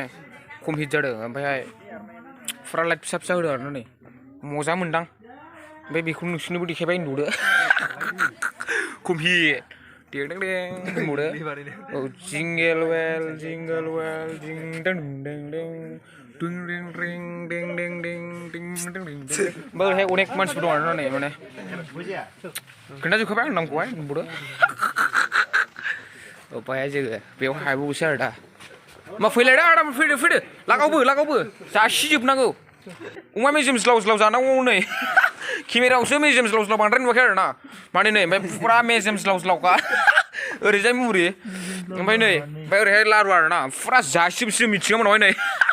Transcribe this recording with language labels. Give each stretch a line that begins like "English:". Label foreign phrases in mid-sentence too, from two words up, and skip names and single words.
Bodo: खम हिट जादों ओमफ्रायहाय फुरा लाइट फिसा होदों आरोना नै मजा मोनदां ओमफ्राय बेखौ नोंसोरनोबो देखायबाय नुदो खम हिट दें बुंबावदो औ
English: jingle bell
Bodo: जिं दें दें दें दुं रिं रिं दें दें दें दिं दें दें ओमफ्राय अनेक मानसिफोर दं आरोना नै माने खोन्थाजोबखाबाय आं नामखौहाय बुंबावदो ओमफ्राय जोङो बेयाव हाबबावसै आरो दा मा फैलायदो आदा फैदो लागावबो जासिजोबनांगौ अमा मेजेम ज्लाव जानांगौ नै केमेरायावसो मेजेम ज्लाव बांद्राय नुवाखै आरोना माने नै ओमफ्राय फुरा मेजेम ज्लावखा ओरैजाय मुरि ओमफ्राय ओरैहाय लारु आरोना फुरा जासिबसो मिथिङामोन नै